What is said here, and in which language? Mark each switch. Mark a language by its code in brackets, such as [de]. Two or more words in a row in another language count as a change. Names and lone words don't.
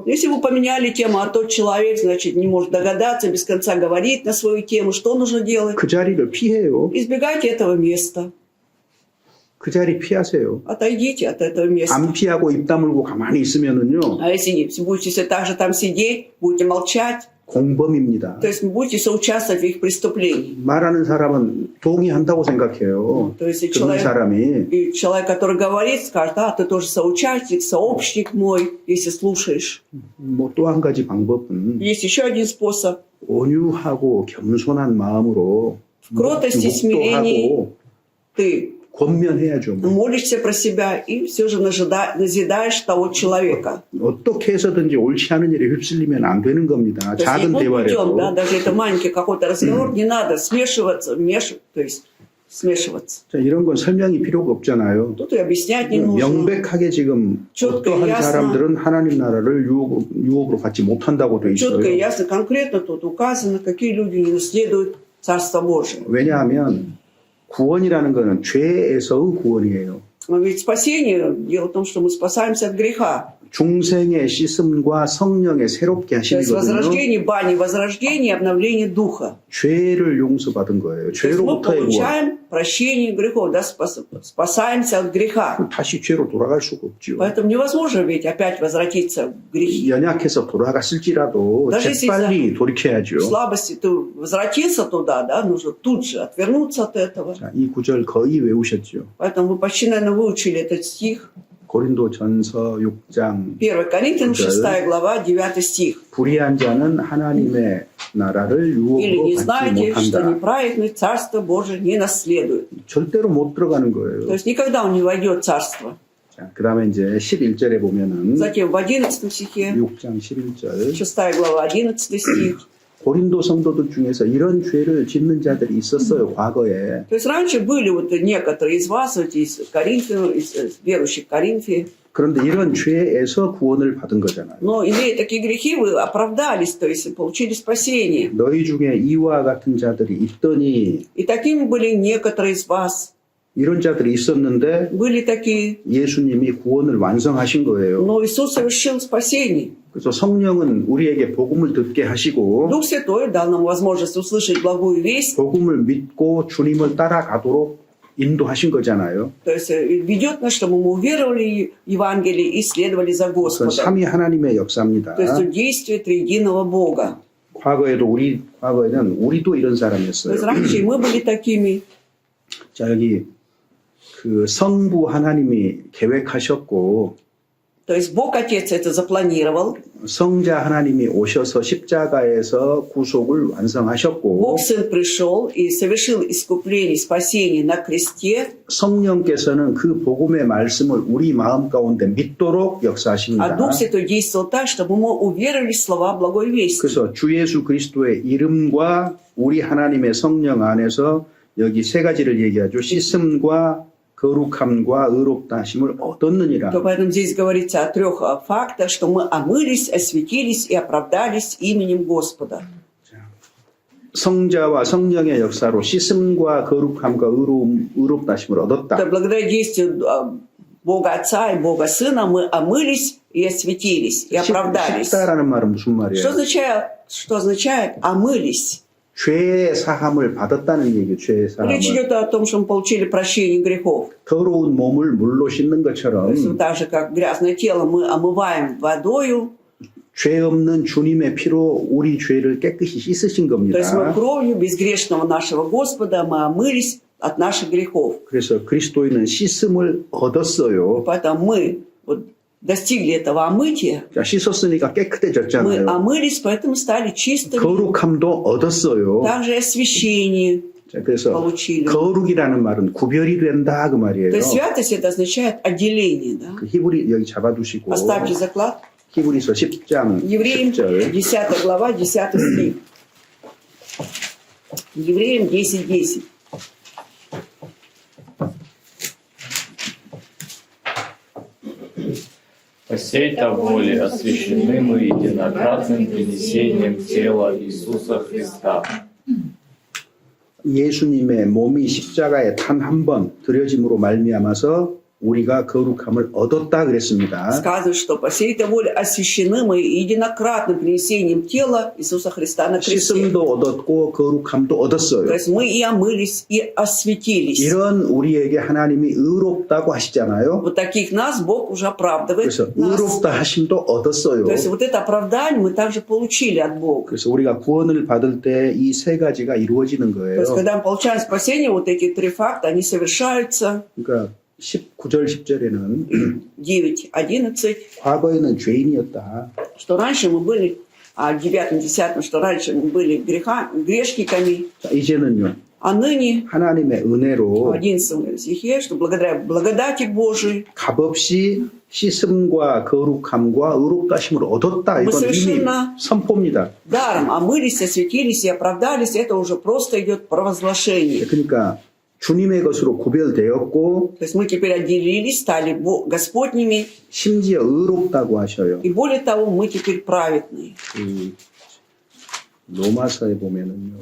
[ru] Если вы поменяли тему, а тот человек, значит, не может догадаться, без конца говорит на свою тему, что нужно делать? [ko] 그 자리를 피해요. [ru] Избегайте этого места. [ko] 그 자리 피하세요. [ru] Отойдите от этого места. [ko] 안 피하고 입 다물고 가만히 있으면은요 [ru] А если будете все так же там сидеть, будете молчать, [ko] 공범입니다. [ru] то есть будете соучаствовать в их преступлении. [ko] 말하는 사람은 동의한다고 생각해요. [ru] То есть и [ko] 듣는 사람이 [ru] и человек, который говорит, скажет, а, ты тоже соучастник, сообщник мой, если слушаешь. [ko] 뭐 또 한 가지 방법은 [ru] Есть еще один способ. [ko] 온유하고 겸손한 마음으로 [ru] В кротости, смирении [ko] 목도하고 [ru] ты [ko] 권면해야죠. [ru] молишься про себя и все же назидаешь того человека. [ko] 어떻게 해서든지 옳지 않은 일에 휩쓸리면 안 되는 겁니다. [ru] То есть [ko] 작은 [ru] любым путем, да, [ko] 대화라도. [ru] даже это маленький какой-то разговор, не надо смешиваться, то есть смешиваться. [ko] 자, 이런 건 설명이 필요가 없잖아요. [ru] Тут и объяснять не нужно. [ko] 명백하게 지금 [ru] четко и [ko] 어떠한 [ru] ясно. [ko] 사람들은 하나님 나라를 유업으로 받지 못한다고 돼 있어요. [ru] Четко и ясно, конкретно тут указано, какие люди не наследуют Царство Божие. [ko] 왜냐하면 구원이라는 것은 죄에서의 구원이에요. [ru] Но ведь спасение, дело в том, что мы спасаемся от греха. [ko] 중생의 씻음과 성령의 새롭게 [ru] То есть [ko] 하심이거든요. [ru] возрождение, бани возрождение, обновление духа. [ko] 죄를 용서받은 거예요. [ru] То есть мы [ko] 죄로부터의 구원. [ru] получаем прощение грехов, да, спасаемся от греха. [ko] 다시 죄로 돌아갈 수가 없죠. [ru] Поэтому невозможно ведь опять возвратиться в грехи. [ko] 연약해서 돌아갔을지라도 [ru] Даже [ko] 재빨리 돌이켜야죠. [ru] В слабости ты возвратился туда, да, нужно тут же отвернуться от этого. [ko] 자, 이 구절 거의 외우셨죠. [ru] Поэтому вы почти, наверное, выучили этот стих. [ko] 고린도전서 6장 [ru] 1 Коринфянам 6 глава, 9 стих. [ko] 불의한 자는 하나님의 나라를 [ru] Или [ko] 유업으로 [ru] не [ko] 받지 [ru] знаете, что [ko] 못한다. [ru] неправедный Царство Божие не наследует. [ko] 절대로 못 들어가는 [ru] То [ko] 거예요. [ru] есть никогда он не войдет в Царство. [ko] 자, 그다음에 이제 11절에 보면은 [ru] Затем в 11 стихе, [ko] 6장 11절 [ru] 6 глава, 11 стих. [ko] 고린도 성도들 중에서 이런 죄를 짓는 자들이 있었어요. 과거에. [ru] То есть раньше были вот некоторые из вас, вот из Коринфян, из верующих в Коринфе, [ko] 그런데 이런 죄에서 구원을 받은 거잖아요. [ru] но имея такие грехи, вы оправдались, то есть получили спасение. [ko] 너희 중에 이와 같은 자들이 있더니 [ru] И такими были некоторые из вас. [ko] 이런 자들이 있었는데 [ru] Были такие, [ko] 예수님이 구원을 완성하신 거예요. [ru] но Иисус совершил спасение. [ko] 그래서 성령은 우리에게 복음을 듣게 하시고 [ru] Дух Святой дал нам возможность услышать благую весть [ko] 복음을 믿고 주님을 따라가도록 인도하신 거잖아요. [ru] То есть ведет нас, чтобы мы уверовали в Евангелие и следовали за [ko] 그건 [ru] Господом. [ko] 삼위 하나님의 역사입니다. [ru] То есть действие триединого Бога. [ko] 과거에는 우리도 이런 [ru] То [ko] 사람이었어요. [ru] есть раньше и мы были такими. [ko] 자, 여기 그 성부 하나님이 계획하셨고 [ru] То есть Бог Отец это запланировал. [ko] 성자 하나님이 오셔서 십자가에서 구속을 완성하셨고 [ru] Бог Сын пришел и совершил искупление, спасение на кресте. [ko] 성령께서는 그 복음의 말씀을 우리 마음 가운데 믿도록 [ru] А [ko] 역사하십니다. [ru] Дух Святой действовал так, чтобы мы уверовали в слова благой вести. [ko] 그래서 주 예수 그리스도의 이름과 우리 하나님의 성령 안에서 여기 세 가지를 얘기하죠. 씻음과 거룩함과 의롭다 하심을 얻었느니라. [ru] То поэтому здесь говорится о трех фактах, что мы омылись, осветились и оправдались именем Господа. [ko] 성자와 성령의 역사로 씻음과 거룩함과 의롭다 하심을 [ru] То [ko] 얻었다. [ru] благодаря действию Бога Отца и Бога Сына мы омылись и осветились, и оправдались. [ko] 씻다라는 말은 무슨 말이에요? [ru] Что означает омылись? [ko] 죄의 사함을 받았다는 얘기예요. 죄의 사함을. [ru] Речь идет о том, что мы получили прощение грехов. [ko] 더러운 몸을 물로 씻는 [ru] То [ko] 것처럼 [ru] есть так же, как грязное тело мы омываем водою, [ko] 죄 없는 주님의 피로 우리 죄를 깨끗이 씻으신 [ru] то есть мы [ko] 겁니다. [ru] кровью безгрешного нашего Господа мы омылись от наших грехов. [ko] 그래서 그리스도인은 씻음을 얻었어요. [ru] Поэтому мы вот достигли этого омытия, [ko] 자, 씻었으니까 [ru] мы [ko] 깨끗해졌잖아요. [ru] омылись, поэтому стали чистыми. [ko] 거룩함도 얻었어요. [ru] Также и освящение [ko] 자, 그래서 [ru] получили. [ko] 거룩이라는 말은 구별이 된다 그 말이에요. [ru] То есть святость это означает отделение. Да? [ko] 그 히브리 여기 잡아두시고 [ru] Оставьте заклад. [ko] 히브리서 10장 [ru] Евреям [ko] 10절 [ru] 10 глава, 10 стих. Евреям 10:10. По сей-то воле освящены мы единократным принесением тела Иисуса Христа. [ko] 예수님의 몸이 십자가에 단 한 번 드려짐으로 말미암아서 우리가 거룩함을 얻었다 그랬습니다. [ru] Сказано, что по сей-то воле освящены мы единократным принесением тела Иисуса Христа на кресте. [ko] 씻음도 얻었고 거룩함도 [ru] То [ko] 얻었어요. [ru] есть мы и омылись, и осветились. [ko] 이런 우리에게 하나님이 의롭다고 하시잖아요. [ru] Вот таких нас Бог уже оправдывает. [ko] 그래서 [ru] Нас. [ko] 의롭다 하심도 얻었어요. [ru] То есть вот это оправдание мы также получили от Бога. [ko] 그래서 우리가 구원을 받을 때 이 세 가지가 이루어지는 [ru] То есть [ko] 거예요. [ru] когда мы получаем спасение, вот эти три факта, они совершаются. [ko] 그러니까 19절 10절에는 [ru] 9:11, [ko] 과거에는 죄인이었다. [ru] что раньше мы были, 9-10, что раньше мы были грешниками, [ko] 자, 이제는요. [ru] а ныне, [ko] 하나님의 은혜로 [ru] 11 стихе, что благодаря благодати Божией [ko] 값없이 씻음과 거룩함과 의롭다 하심을 얻었다. 이건 이미 선포입니다. [ru] даром омылись, осветились и оправдались, это уже просто идет провозглашение. [ko] 그러니까 주님의 것으로 구별되었고 [ru] То есть мы теперь отделились, стали Господними, [ko] 심지어 의롭다고 하셔요. [ru] и более того, мы теперь праведные. [ko] 그 로마서에 보면은요.